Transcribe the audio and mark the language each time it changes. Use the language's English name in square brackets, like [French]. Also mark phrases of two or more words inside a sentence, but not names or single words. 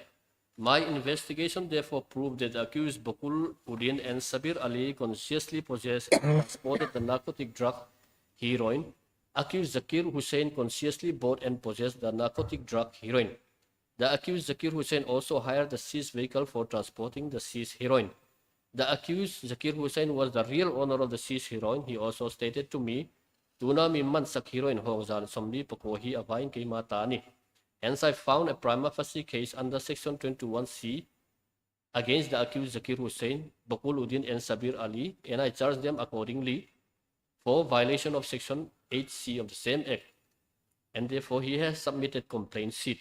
[English] My investigation therefore proved that the accused Bokul Udin and Sabir Ali consciously possessed and transported the narcotic drug heroin. Accused Zakir Hussain consciously bought and possessed the narcotic drug heroin. The accused Zakir Hussain also hired the seized vehicle for transporting the seized heroin. The accused Zakir Hussain was the real owner of the seized heroin. He also stated to me, [Thado Chin] "Tuna mimman sak heroin hongzal somni pakohi abain kay matani." [English] Hence, I found a [Latin] prima facie [English] case under Section 21C against the accused Zakir Hussain, Bokul Udin, and Sabir Ali, and I charged them accordingly for violation of Section 8C of the same Act, and therefore he has submitted complaint sheet.